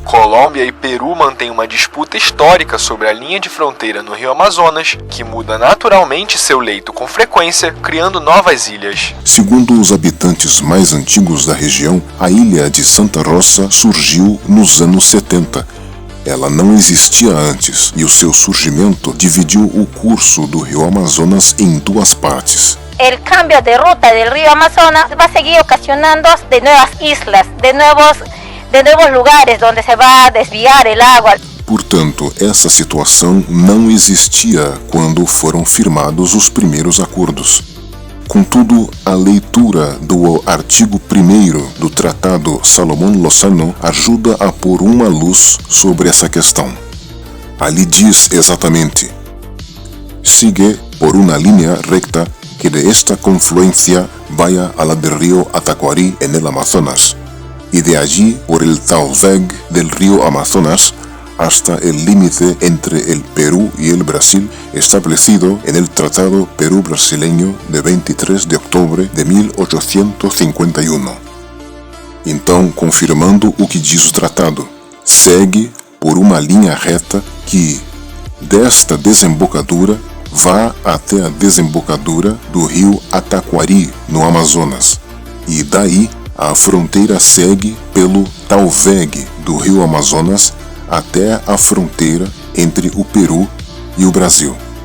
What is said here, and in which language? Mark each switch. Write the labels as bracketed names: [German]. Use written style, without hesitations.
[Portuguese] Colômbia e Peru mantêm uma disputa histórica sobre a linha de fronteira no Rio Amazonas, que muda naturalmente seu leito com frequência, criando novas ilhas. Segundo os habitantes mais antigos da região, a ilha de Santa Rosa surgiu nos anos 70. Ela não existia antes e o seu surgimento dividiu o curso do Rio Amazonas em duas partes. [Spanish] El cambio de ruta del río Amazonas va a seguir ocasionando de nuevas islas, de nuevos lugares donde se va a desviar el agua. [Portuguese] Portanto, essa situação não existia quando foram firmados os primeiros acordos. Contudo, a leitura do artigo 1º do Tratado Salomón-Lozano ajuda a pôr uma luz sobre essa questão. Ali diz exatamente: [Spanish] sigue por una línea recta que de esta confluencia vaya a la del río Atacuarí en el Amazonas, y de allí por el talveg del río Amazonas hasta el límite entre el Perú y el Brasil, establecido en el Tratado Perú-Brasileño de 23 de outubro de 1851. [Portuguese] Então, confirmando o que diz o tratado, segue por uma linha reta que, desta desembocadura, vá até a desembocadura do rio Ataquari, no Amazonas, e daí a fronteira segue pelo talveg do rio Amazonas até a fronteira entre o Peru e o Brasil.